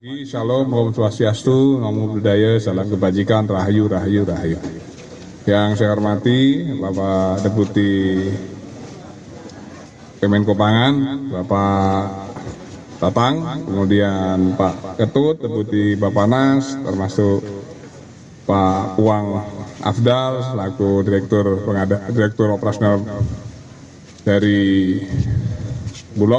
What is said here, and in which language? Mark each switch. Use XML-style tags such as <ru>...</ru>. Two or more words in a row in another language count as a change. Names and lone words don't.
<he>Shalom,</he> <sa>Om Swastiastu,</sa> <pi>Namo Buddhaya,</pi> <id>salam kebajikan, rahayu, rahayu, rahayu. Yang saya hormati Bapak Deputi Kemenko Pangan, Bapak Tatang, kemudian Pak Ketut, Deputi Bapanas, termasuk Pak Uang Afdal, selaku Direktur Operasional dari Bulog.</id>